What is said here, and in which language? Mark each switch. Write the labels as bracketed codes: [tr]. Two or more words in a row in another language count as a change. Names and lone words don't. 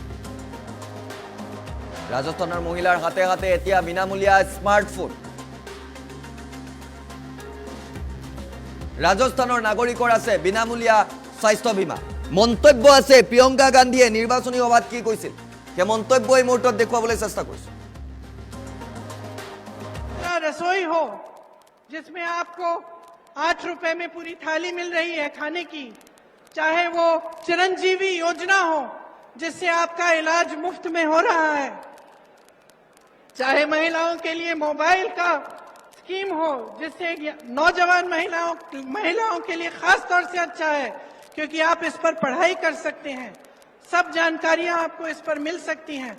[as] ৰাজস্থানৰ মহিলাৰ হাতে হাতে এতিয়া বিনামূলীয়া স্মাৰ্টফোন ৰাজস্থানৰ নাগৰিকৰ আছে বিনামূলীয়া স্বাস্থ্য বীমা মন্তব্য আছে প্ৰিয়ংকা গান্ধীয়ে নিৰ্বাচনী সভাত কি কৈছিল সেই মন্তব্য এই মুহূৰ্তত দেখুৱাবলৈ চেষ্টা কৰিছে [hi] रसोई हो जिसमें आपको 8 रुपए में पूरी थाली मिल रही है खाने की चाहे वो चिरंजीवी योजना हो जिससे आपका इलाज मुफ्त में हो रहा है चाहे महिलाओं के लिए मोबाइल का स्कीम हो जिससे नौजवान महिलाओं के लिए खास तौर से अच्छा है क्योंकि आप इस पर पढ़ाई कर सकते हैं सब जानकारियां आपको इस पर मिल सकती हैं